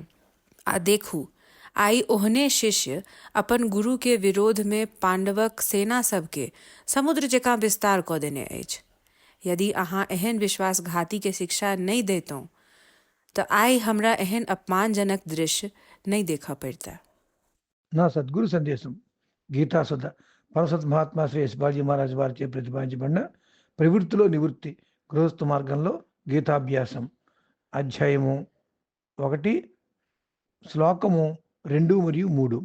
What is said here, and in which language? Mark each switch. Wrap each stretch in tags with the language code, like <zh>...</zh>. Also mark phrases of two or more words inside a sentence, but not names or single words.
<mai>आ देखू, आइ ओहने शिष्य अपन गुरु के विरोध में पांडवक सेना सबके समुद्र जकाँ विस्तार कऽ देने अछि। यदि अहाँ एहन विश्वासघाती के शिक्षा नहि दैतहुँ तऽ आइ हमरा एहन अपमानजनक दृश्य नहीं देखा पड़ता।</mai> <te>నా సద్గురు సందేశం గీతాసుధ పరసత్ మహాత్మా శ్రీ శివాజీ మహారాజ్ వారిచే ప్రతిపాదించబడిన ప్రవృత్తిలో నివృత్తి గృహస్థు మార్గంలో గీతాభ్యాసం అధ్యాయము 1 శ్లోకము 2 మరియు 3.</te>